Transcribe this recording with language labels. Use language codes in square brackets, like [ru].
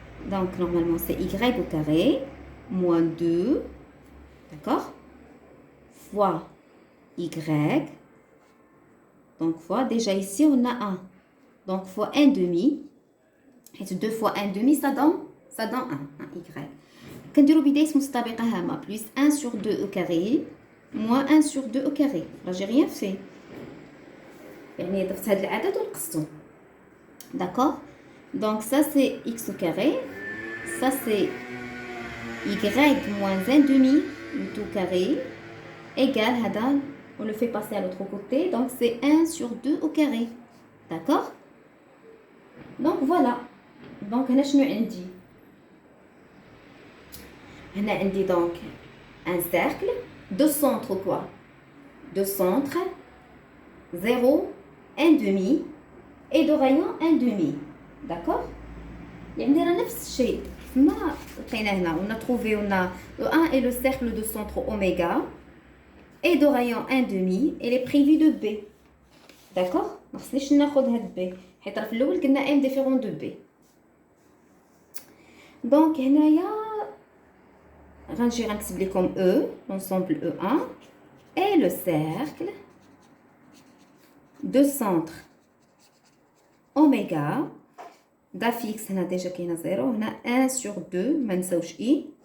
[fr] donc normalement c'est y au carré moins 2, d'accord, fois y. donc fois, déjà ici on a 1, donc fois 1 demi. et 2 fois 1 demi ça donne 1 y. [ar] كنديرو بداية مستطابقة هامة [fr] plus 1 sur 2 au carré moins 1 sur 2 au carré. là j'ai rien fait, [ar] يعني ضفت هاد العدد ونقصتو. [fr] d'accord? donc ça c'est x au carré, ça c'est y moins 1 demi le tout carré égale هذا on le fait passer à l'autre côté, donc c'est 1 sur 2 au carré. d'accord? donc voilà. donc [ar] هنا شنو عندي هنا عندي [fr] donc un cercle, deux centres quoi? Deux centres, 0, 1 demi et de rayon 1 demi. D'accord? [ar] يعني راه نفس الشيء ما لقينا هنا. [fr] On a trouvé le 1 est le cercle de centre oméga et de rayon 1 demi et les privé de B. D'accord? [ar] ما خصنيش ناخذ هاد B حيت راه في الاول قلنا M différent de B. [fr] Donc [ar] هنايا غنجي غنكتب لكم [fr] E, l'ensemble E1 et le cercle de centre oméga d'affixe هنا déjà كاينه 0 هنا 1 sur 2 [ar] ما نساوش [fr] I.